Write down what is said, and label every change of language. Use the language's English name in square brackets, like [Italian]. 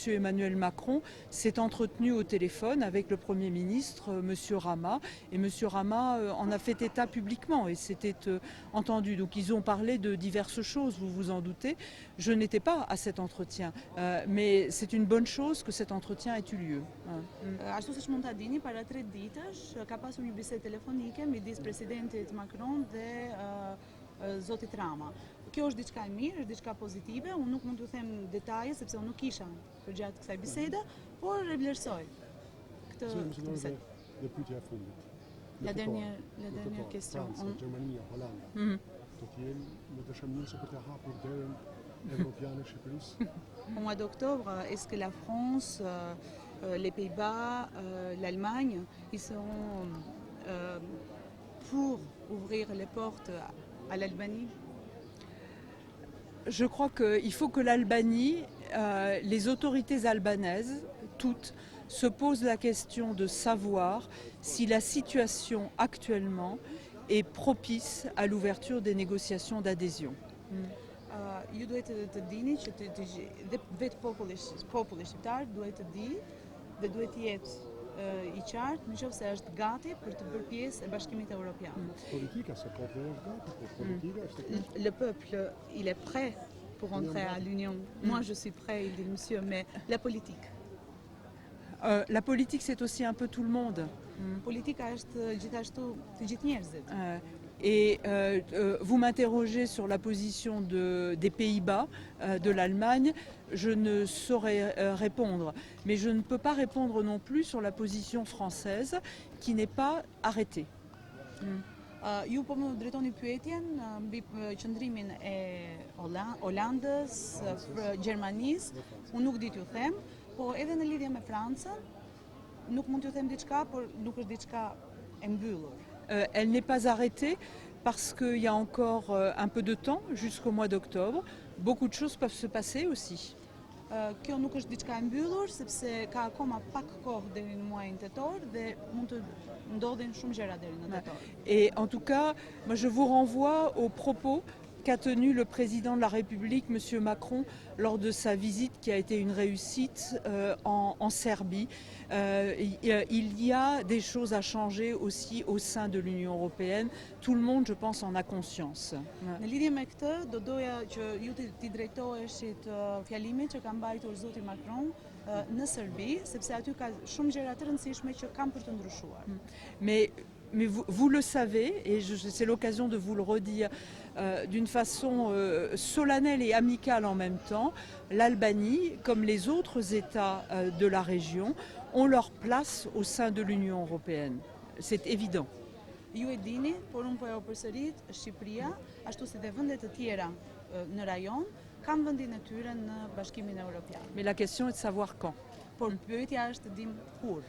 [French] Emmanuel Macron, s'est entretenu au téléphone avec le Premier ministre, M. Rama, et M. Rama en a fait état publiquement et c'était entendu. Donc ils ont parlé de diverses choses, vous vous en doutez. Je n'étais pas à cet entretien, mais c'est une bonne chose que cet entretien ait eu lieu. [Albanian] Ashtu siç mund ta dini, para 3 ditësh ka pasur një bisedë telefonike midis presidentit Macron dhe zotit Rama. Kjo është diçka e mirë, është diçka pozitive. Unë nuk mund t'ju them detaje sepse unë nuk isha përgjatë kësaj bisede, por e vlerësoj këtë bisedë. Dhe pyetja e fundit. [French] La dernière question. [Albanian] Franca, Gjermania, Holanda. Do të jenë në dëshamënjëse për të hapur derën evropiane Shqipërisë? [French] Au mois d'octobre, est-ce que la France, les Pays-Bas, l'Allemagne, ils seront pour ouvrir les portes à l'Albanie? Je crois qu'il faut que l'Albanie, les autorités albanaises, toutes, se posent la question de savoir si la situation actuellement est propice à l'ouverture des négociations d'adhésion. [Albanian] Ju duhet të dini që vetë populli shqiptar duhet të di dhe duhet të jetë i qartë nëse është gati për të bërë pjesë e Bashkimit Evropian. Politika se populli është gati, po politika është [French] Le peuple, il est prêt pour entrer à l'Union. Moi, je suis prêt, il dit monsieur, mais la politique. La politique, c'est aussi un peu tout le monde. [Albanian] Politika është gjithashtu të gjithë njerëzit. [French] Et vous m'interrogez sur la position des Pays-Bas, de l'Allemagne. Je ne saurais répondre. Mais je ne peux pas répondre non plus sur la position française qui n'est pas arrêtée. [Albanian] Ju po më drejtoni pyetjen mbi qëndrimin e Holandës, Gjermanisë, unë nuk di t'ju them, po edhe në lidhje me Francën, nuk mund t'ju them diçka, por nuk është diçka e mbyllur. [French] Elle n'est pas arrêtée parce qu'il y a encore un peu de temps jusqu'au mois d'octobre. Beaucoup de choses peuvent se passer aussi. [Albanian] Kjo nuk është diçka e mbyllur, sepse ka akoma pak kohë deri në muajin tetor dhe mund të ndodhin shumë gjëra deri në tetor. [French] Et en tout cas, moi je vous renvoie aux propos qu'a tenu le président de la République, M. Macron, lors de sa visite qui a été une réussite en Serbie. Il y a des choses à changer aussi au sein de l'Union européenne. Tout le monde, je pense, en a conscience. [Albanian] Në lidhje me këtë, do doja që ju t'i drejtoheshit fjalimit që ka mbajtur zoti Macron në Serbi, sepse aty ka shumë gjëra të rëndësishme që kanë për të ndryshuar. [French] Mais vous le savez, et c'est l'occasion de vous le redire d'une façon solennelle et amicale en même temps, l'Albanie, comme les autres États de la région, ont leur place au sein de l'Union européenne. C'est évident. [Albanian] Ju e dini, por unë po e përsërit, Shqipëria, ashtu si dhe vendet të tjera në rajon, kanë vendin e tyre në Bashkimin Evropian. [French] Mais la question est de savoir quand. [Albanian] Por pyetja është të dim kur.